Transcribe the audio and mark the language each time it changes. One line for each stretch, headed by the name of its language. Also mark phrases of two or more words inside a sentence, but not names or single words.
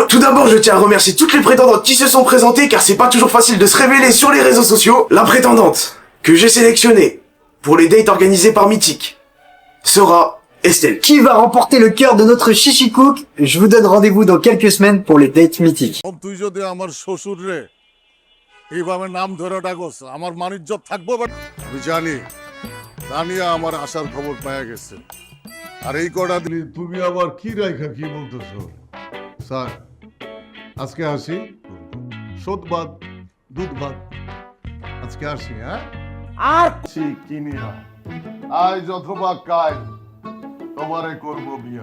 French: Tout d'abord, je tiens à remercier toutes les prétendantes qui se sont présentées, car c'est pas toujours facile de se révéler sur les réseaux sociaux. La prétendante que j'ai sélectionnée pour les dates organisées par Mythique sera Estelle. Qui va remporter le cœur de notre Chichi Cook? Je vous donne rendez-vous dans quelques semaines pour les dates mythiques.
Bangla: তুই যদি আমার শ্বশুর রে এইভাবে নাম ধরে ডাকস আমার মানিজ্জত থাকবো আমি জানি তানিয়া আমার আসার খবর পাওয়া গেছে আর এই কটা দিলি তুমি আবার কি রাইখা কি বলতেছো স্যার আজকে আসি শোধ বাদ দুধ বাদ আজকে আসি হ্যাঁ আর কিনিয়া আজ অথবা কাল তোমারে করবো বিয়া